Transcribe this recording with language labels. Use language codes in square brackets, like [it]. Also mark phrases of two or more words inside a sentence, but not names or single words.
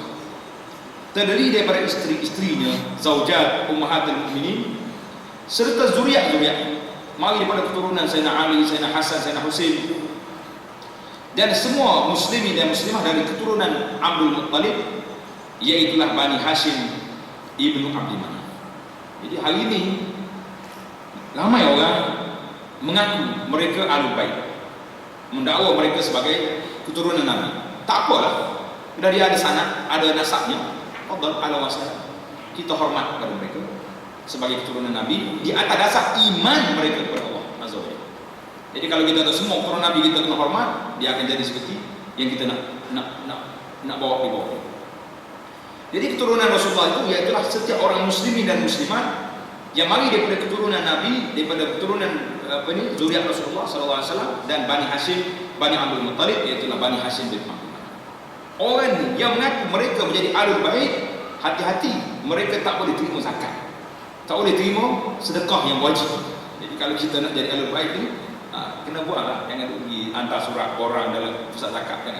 [ms] Terdiri daripada isteri-isterinya, [ar] زوجات أمهات المؤمنين, [ms] serta zuriat-zuriat mari daripada keturunan Sayyidina Ali, Sayyidina Hasan, Sayyidina Husain, dan semua muslimin dan muslimah dari keturunan Abdul Muttalib, iaitulah Bani Hashim ibnu Abdi Manaf. Jadi hari ini ramai orang mengaku mereka Ahlul Bait, mendakwa mereka sebagai keturunan Nabi. Tak apalah, sudah dia ada sanad, ada nasabnya, fadhal ala wasal, kita hormat kepada mereka sebagai keturunan Nabi di atas dasar iman mereka kepada Allah [ar] عز وجل. [ms] Jadi kalau kita tahu semua keturunan Nabi kita kena hormat, dia akan jadi seperti yang kita nak bawa di bawah. Jadi keturunan Rasulullah itu ialah setiap orang muslimin dan muslimat yang mari daripada keturunan Nabi, daripada keturunan zuriat Rasulullah [ar] صلى الله عليه وسلم, [ms] dan Bani Hashim, Bani Abdul Muttalib, iaitu Bani Hashim bin Abdul Manaf. Orang yang mengaku mereka menjadi Ahlul Bait, hati-hati, mereka tak boleh terima zakat, tak boleh terima sedekah yang wajib. Jadi kalau kita nak jadi Ahlul Bait ni, kena buatlah, jangan pergi hantar surat orang dalam pusat zakat kan.